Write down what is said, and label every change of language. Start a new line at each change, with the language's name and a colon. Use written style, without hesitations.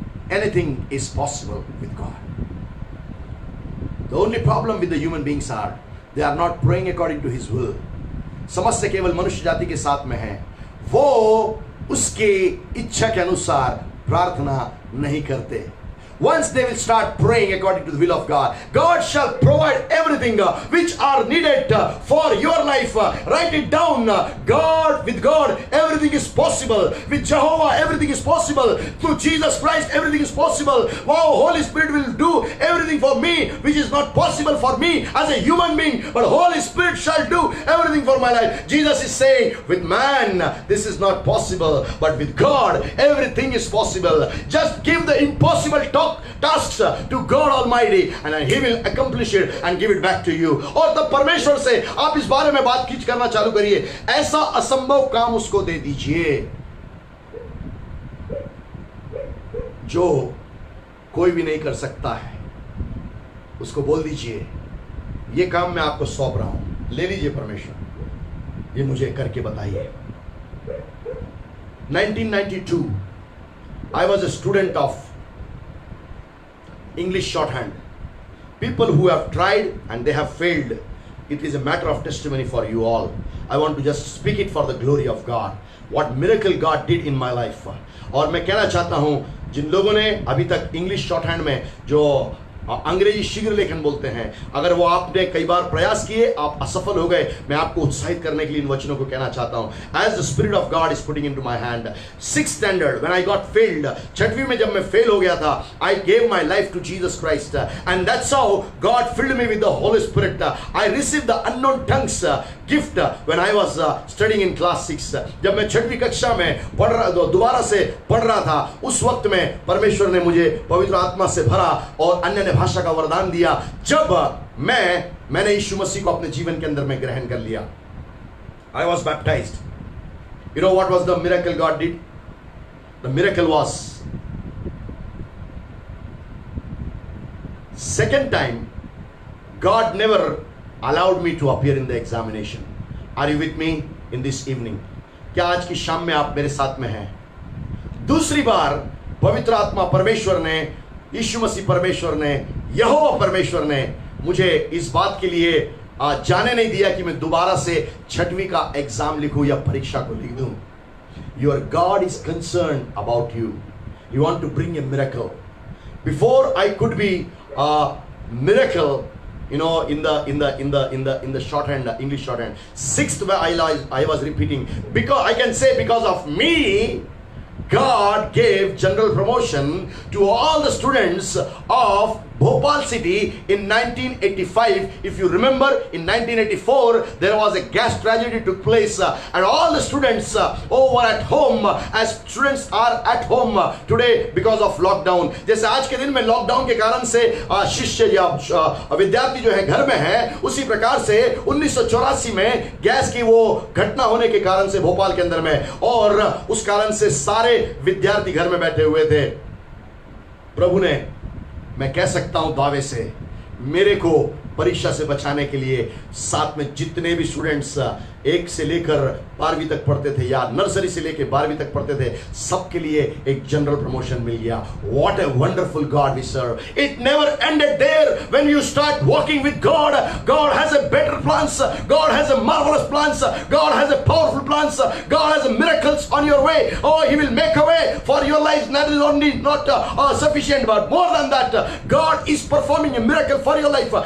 English: Anything is possible with God. The only problem with the human beings are they are not praying according to His will.
Hindi: समस्या केवल मनुष्य जाति के साथ में है, वो उसके इच्छा के अनुसार प्रार्थना नहीं करते.
English: Once they will start praying according to the will of God, God shall provide everything which are needed for your life. Write it down. With God, everything is possible. With Jehovah, everything is possible. Through Jesus Christ, everything is possible. Wow, Holy Spirit will do everything for me, which is not possible for me as a human being. But Holy Spirit shall do everything for my life. Jesus is saying, with man, this is not possible. But with God, everything is possible. Just give the impossible tasks to God Almighty and He will accomplish it and give it back to you.
Hindi: और तब परमेश्वर से आप इस बारे में बातचीत करना चालू करिए. ऐसा असंभव काम उसको दे दीजिए जो कोई भी नहीं कर सकता है. उसको बोल दीजिए, ये काम मैं आपको सौंप रहा हूं, ले लीजिए परमेश्वर, ये मुझे करके बताइए.
English: 1992 I was a student of English shorthand. People who have tried and they have failed, it is a matter of testimony for you all. I want to just speak it for the glory of God. What miracle God did in my life.
Hindi: और मैं कहना चाहता हूं, जिन लोगों ने अभी तक English shorthand में जो अंग्रेजी शीघ्र लेखन बोलते हैं, अगर वो आपने कई बार प्रयास किए, आप असफल हो गए, मैं आपको उत्साहित करने के लिए इन वचनों को कहना चाहता हूं.
English: As the Spirit of God is putting into my hand, 6th standard when I got failed,
Hindi: छठवीं में जब मैं फेल हो गया था,
English: I gave my life to Jesus Christ and that's how God filled me with the Holy Spirit. I received the unknown tongues gift when I was studying in class 6.
Hindi: जब मैं छठवीं कक्षा में दोबारा से पढ़ रहा था, उस वक्त में परमेश्वर ने मुझे पवित्र आत्मा से भरा और अन्य भाषा का वरदान दिया. जब मैंने यीशु मसीह को अपने जीवन के अंदर में ग्रहण कर लिया,
English: I was baptized. You know what was the miracle God did? The miracle was, second time God never allowed me to appear in the examination. Are you with me in this evening?
Hindi: क्या आज की शाम में आप मेरे साथ में हैं? दूसरी बार पवित्र आत्मा परमेश्वर ने, यीशु मसीह परमेश्वर ने, यहोवा परमेश्वर ने मुझे इस बात के लिए जाने नहीं दिया कि मैं दोबारा से छठवीं का एग्जाम लिखूं या परीक्षा को लिख दूं.
English: Your God is concerned about you. He want to bring a miracle. Before I could be a miracle, you know, in the shorthand, English shorthand, 6th I was repeating, because I can say because of me, God gave general promotion to all the students of Bhopal city in 1985. If you remember, in 1984 there was a gas tragedy took place, and all the students were at home, as students are at home today because of lockdown.
Hindi: जैसे आज के दिन में lockdown के कारण से शिष्य या विद्यार्थी जो है घर में है, उसी प्रकार से 1984 में गैस की वो घटना होने के कारण से भोपाल के अंदर में, और उस कारण से सारे विद्यार्थी घर में बैठे हुए थे। प्रभु ने, मैं कह सकता हूं दावे से, मेरे को परीक्षा से बचाने के लिए साथ में जितने भी स्टूडेंट्स 1 से लेकर 12वीं तक पढ़ते थे या नर्सरी से लेकर 12वीं तक पढ़ते थे, सबके लिए एक जनरल प्रमोशन मिल गया।
English: What a wonderful God we serve. It never ended there. When you start walking with God, God has a better plans. God has a marvelous plans. God has a powerful plans. God has miracles on your way. Oh, He will make a way for your life. That is only not sufficient, but more than that, God is performing a miracle for your life.